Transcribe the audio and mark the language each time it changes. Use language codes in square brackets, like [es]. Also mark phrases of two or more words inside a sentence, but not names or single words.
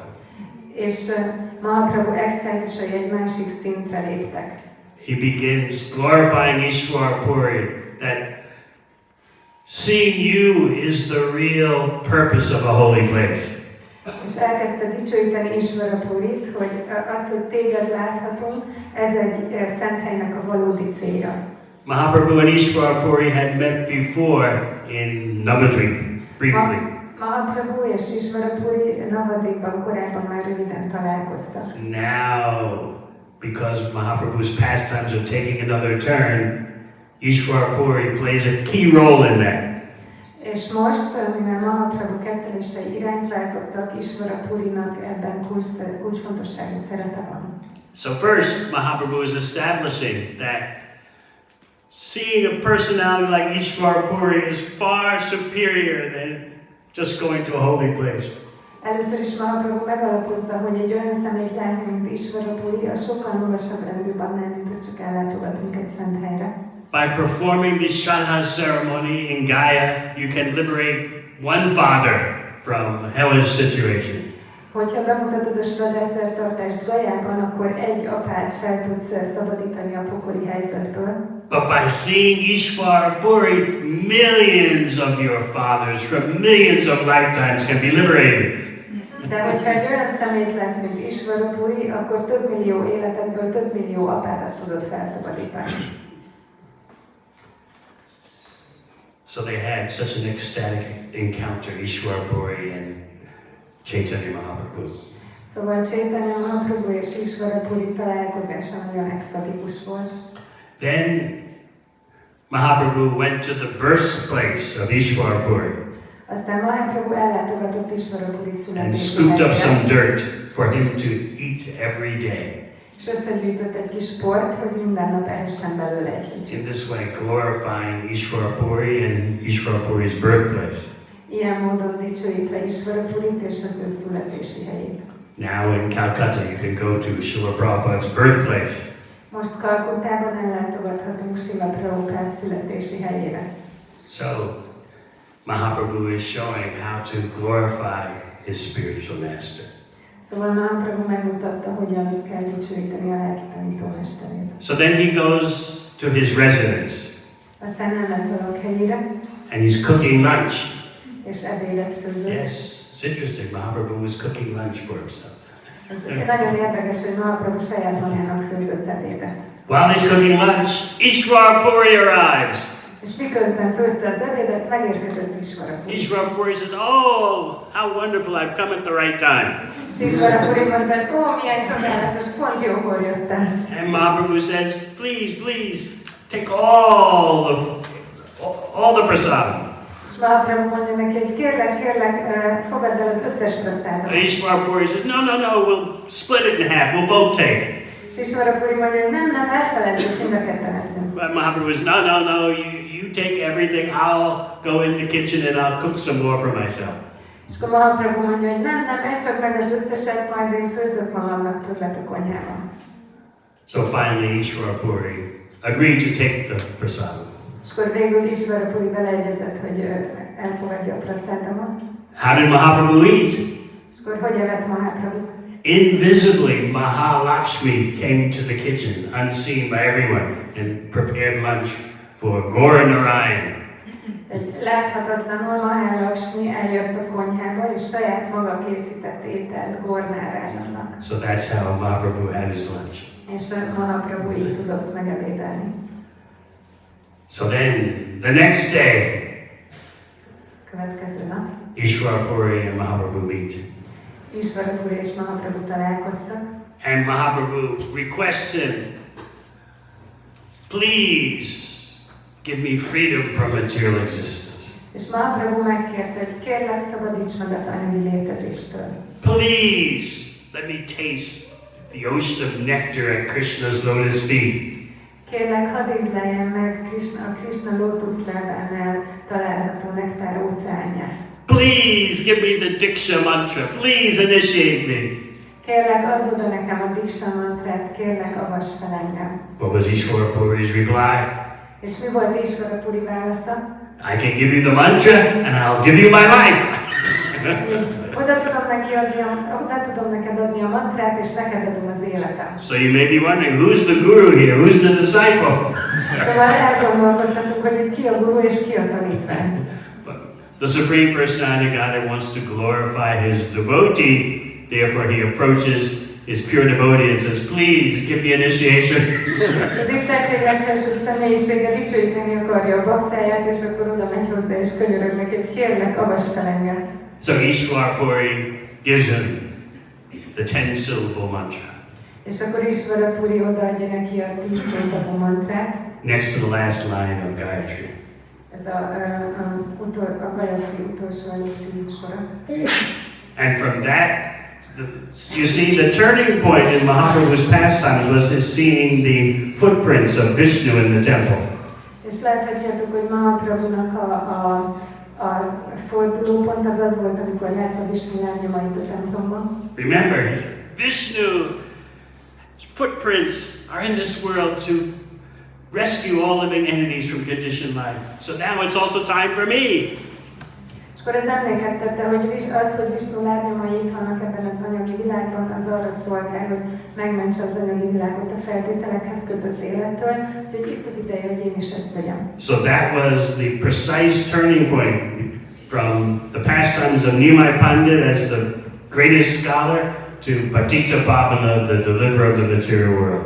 [hu] És Mahaprabhu extázisai egy másik szintre léptek. [en] He begins glorifying Ishwar Puri, that seeing you is the real purpose of a holy place. [hu] És elkezdte dicsőíteni Ishvarapurit, hogy az, hogy téged láthatunk, ez egy szent helynek a valódi célja. [en] Mahaprabhu and Ishwar Puri had met before in Navadvip, briefly. [hu] Mahaprabhu és Ishvarapuri Navadvipban korábban már röviden találkoztak. [en] Now, because Mahaprabhu's pastimes are taking another turn, Ishwar Puri plays a key role in that. [hu] És most, mivel Mahaprabhu kettelései irányt váltottak, Ishvarapurinak ebben kulcsfontosságú szerepe van. [en] So first, Mahaprabhu is establishing that seeing a personality like Ishwar Puri is far superior than just going to a holy place. [hu] Először is Mahaprabhu megalapozza, hogy egy olyan személyt látni, mint Ishvarapuri, az sokkal magasabb rendűbb annál, mint hogy csak ellátogatunk egy szent helyre. [en] By performing the Shraddha ceremony in Gaya, you can liberate one father from hellish situation. [hu] Hogyha bemutatod a Shraddha szertartást Gajában, akkor egy apát fel tudsz szabadítani a pokoli helyzetből. [en] But by seeing Ishvar Puri, millions of your fathers from millions of lifetimes can be liberated. [hu] De hogyha egy olyan személyt látsz, mint Ishvarapuri, akkor több millió életedből több millió apádat tudod felszabadítani. [en] So they had such an ecstatic encounter, Ishvar Puri and Chaitanya Mahaprabhu. [hu] Szóval Chaitanya Mahaprabhu és Ishvarapuri találkozása nagyon extatikus volt. [en] Then Mahaprabhu went to the birthplace of Ishvar Puri [hu] Aztán Mahaprabhu ellátogatott Ishvarapuri [en] and [hu] születési [en] scooped up some [hu] helyére, [en] dirt for him to eat every day. [hu] és összegyűjtött egy kis port, hogy minden nap ehessen belőle egy [en] In [hu] kicsit. [en] this way, glorifying Ishvar Puri and Ishvar Puri's birthplace. [hu] Ilyen módon dicsőítve Ishvarapurit és az ő születési helyét. [en] Now in Calcutta, you can go to Srila Prabhupada's birthplace. [hu] Most Kalkuttában ellátogathatunk Srila Prabhupád születési helyére. [en] So, Mahaprabhu is showing how to glorify his spiritual master. [hu] Szóval Mahaprabhu megmutatta, hogyan kell dicsőíteni a lelki tanítómesterét. [en] So then he goes to his residence [hu] Aztán elment a lakhelyére, [en] and he's cooking lunch. [hu] és ebédet főzött. [en] Yes, it's interesting. Mahaprabhu was cooking lunch for himself. [hu] Ez nagyon érdekes, hogy Mahaprabhu saját magának főzött ebédet. [en] While he's cooking lunch, Ishvar Puri arrives. [hu] És miközben főzte az ebédet, megérkezett Ishvarapuri. [en] Ishvar Puri says, "Oh, how wonderful! I've come at the right time." [hu] És Ishvarapuri mondta, hogy ó, milyen csodálatos, pont jókor jöttem. [en] And Mahaprabhu says, "Please, please, take all the prasadam." [hu] És Mahaprabhu mondja neki, hogy kérlek, fogadd el az összes praszádot. [en] And Ishvar Puri says, "No, we'll split it in half. We'll both take." [hu] És Ishvarapuri mondja, hogy nem, elfelejtjük, mind a ketten eszünk. [en] But Mahaprabhu says, "No, you take everything. I'll go in the kitchen and I'll cook some more for myself." [hu] És akkor Mahaprabhu mondja, hogy nem, edd csak meg az összeset, majd én főzök magamnak többet a konyhában. [en] So finally, Ishvar Puri agreed to take the prasadam. [hu] És akkor végül Ishvarapuri beleegyezett, hogy elfogadja a praszádamat. [en] How did Mahaprabhu eat? [hu] És akkor hogy evett Mahaprabhu? [en] Invisibly, Mahalakshmi came to the kitchen, unseen by everyone, and prepared lunch for Gaura Narayan. [hu] Egy láthatatlanul Mahalakshmi eljött a konyhába, és saját maga készített ételt Gornáránynak. [en] So that's how Mahaprabhu had his lunch. [hu] És Mahaprabhu így tudott megebédelni. [en] So then, the next day, [hu] Következő nap [en] Ishvar Puri and Mahaprabhu meet. [hu] Ishvarapuri és Mahaprabhu találkoztak. [en] And Mahaprabhu requests him, "Please give me freedom from material existence. [hu] És Mahaprabhu megkérte, hogy kérlek, szabadíts meg az anyagi létezéstől. [en] Please let me taste the ocean of nectar at Krishna's lotus feet. [hu] Kérlek, hadd ízleljem meg a Krishna lótuszlábánál található nektár óceánját. [en] Please give me the Diksha mantra. Please initiate me." [hu] Kérlek, add oda nekem a Diksha mantrát, kérlek, avass fel engem. [en] What was Ishvar Puri's reply? [hu] És mi volt Ishvarapuri válasza? [en] "I can give you the mantra and I'll give you my life." [hu] Oda tudom neked adni a mantrát, és neked adom az életem. [en] So you may be wondering, who's the guru here? Who's the disciple? [hu] Szóval elgondolkozhatunk, hogy itt ki a guru és ki a tanítvány. [en] The Supreme Personality of Godhead wants to glorify his devotee, therefore he approaches his pure devotee and says, "Please give me initiation." [hu] Az Istenség legfelsőbb személyisége dicsőíteni akarja a baktáját, és akkor oda megy hozzá és könyörög neki, hogy kérlek, avass fel engem. [en] So Ishvar Puri gives him the 10-syllable mantra. [hu] És akkor Ishvarapuri odaadja neki a 10 szótagú mantrát. [en] Next to the last line of Gayatri. [hu] Ez a Gayatri utolsó előtti sora. [en] And from that, you see, the turning point in Mahaprabhu's pastimes was his seeing the footprints of Vishnu in the temple. [hu] És láthatjátok, hogy Mahaprabhunak a A fordulópont az az volt, amikor látta Vishnu lábnyomait a templomban. [en] Remember, Vishnu's footprints are in this world to rescue all living entities from conditioned life. So now it's also time for me. [hu] És akkor ez emlékeztette, hogy az, hogy Vishnu lábnyomai itt vannak ebben az anyagi világban, az arra szolgál, hogy megmentse az anyagi világot a feltételekhez kötött élettől, úgyhogy itt az ideje, hogy én is ezt tegyem. [en] So that was the precise turning point from the pastimes of Nimai Pandit as the greatest scholar to [sa] Patita Pavana, [en] the deliverer of the material world.